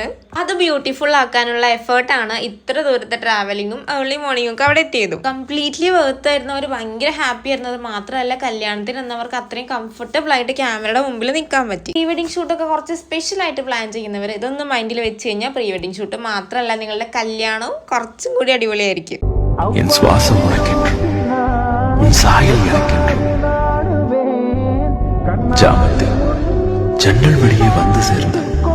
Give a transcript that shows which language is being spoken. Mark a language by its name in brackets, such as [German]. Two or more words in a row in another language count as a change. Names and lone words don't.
[Malayalam] അത് ബ്യൂട്ടിഫുൾ ആക്കാനുള്ള എഫേർട്ടാണ് ഇത്ര ദൂരത്തെ ട്രാവലിങ്ങും ഏർലി മോർണിംഗും ഒക്കെ അവിടെ എത്തിയതും. [English] completely worth [Malayalam] ആയിരുന്നു. അവർ ഭയങ്കര ഹാപ്പി ആയിരുന്നു. അത് മാത്രമല്ല കല്യാണത്തിന് എന്നവർക്ക് അത്രയും കംഫർട്ടബിൾ ആയിട്ട് ക്യാമറയുടെ മുമ്പിൽ നിൽക്കാൻ പറ്റി. [English] pre wedding [Malayalam] ഷൂട്ടൊക്കെ കുറച്ച് സ്പെഷ്യൽ ആയിട്ട് പ്ലാൻ ചെയ്യുന്നവർ ഇതൊന്നും മൈൻഡിൽ വെച്ച് കഴിഞ്ഞാൽ [English] pre wedding shoot [Malayalam] മാത്രമല്ല നിങ്ങളുടെ കല്യാണവും കുറച്ചും കൂടി അടിപൊളിയായിരിക്കും. [Tamil] என் சுவாசம் உனக்கென்றும் உன் சாயல் எனக்கென்றும் ஜாமத்தில் ஜன்னல் வெளியே வந்து சேர்ந்த